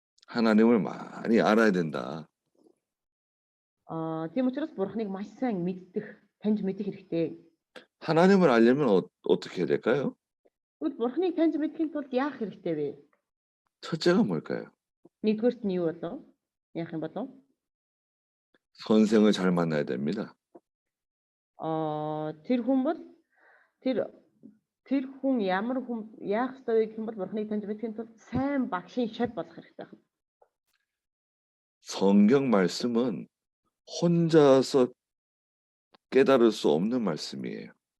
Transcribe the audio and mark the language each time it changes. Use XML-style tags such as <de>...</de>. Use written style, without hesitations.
<ko>하나님을 많이 알아야 된다.</ko> <mn>Тийм учраас бурхныг маш сайн таньж мэдэх хэрэгтэй.</mn> <ko>하나님을 알려면 어떻게 해야 될까요?</ko> <mn>Тэгвэл бурхныг таньж мэдэхийн тулд яах хэрэгтэй вэ?</mn> <ko>첫째가 뭘까요?</ko> <mn>Нэгдүгээрт нь юу болов? Яах юм болов?</mn> <ko>선생을 잘 만나야 됩니다.</ko> <mn>Тэр хүн бол тэр хүн ямар хүн яах ёстой вэ гэх юм бол бурхныг таньж мэдэхийн тулд сайн багшийн шат болох хэрэгтэй байна.</mn> <ko>성경 말씀은 혼자서 깨달을 수 없는 말씀이에요.</ko>